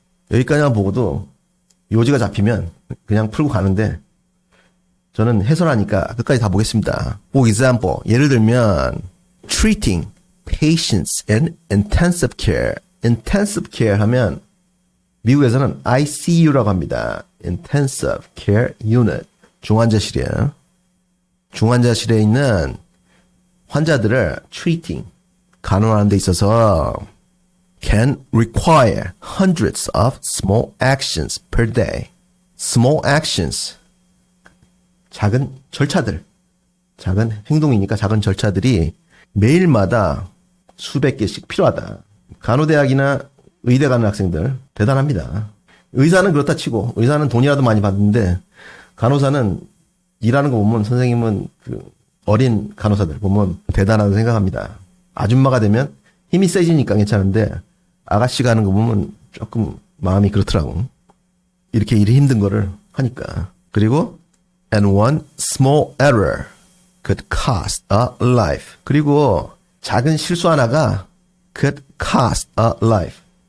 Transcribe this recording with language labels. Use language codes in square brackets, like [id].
[ko] 여기까지만 보고도 요지가 잡히면 그냥 풀고 가는데 저는 해설하니까 끝까지 다 보겠습니다. [en] For example, [ko] 예를 들면 [en] treating patients in intensive care. [ko] intensive care 하면 미국에서는 ICU라고 합니다. [en] intensive care unit. [ko] 중환자실이에요. 중환자실에 있는 환자들을 [en] treating, [ko] 간호하는 데 있어서 [en] can require hundreds of small actions per day. [ko] small actions, 작은 절차들, 작은 행동이니까 작은 절차들이 매일마다 수백 개씩 필요하다. 간호대학이나 의대 가는 학생들 대단합니다. 의사는 그렇다 치고 의사는 돈이라도 많이 받는데 간호사는 일하는 거 보면 선생님은 그 어린 간호사들 보면 대단하다고 생각합니다. 아줌마가 되면 힘이 세지니까 괜찮은데 아가씨가 하는 거 보면 조금 마음이 그렇더라고. 이렇게 일이 힘든 거를 하니까. 그리고 [en] and one small error could cost a life. [ko] 그리고 작은 실수 하나가 [en] could cost a life.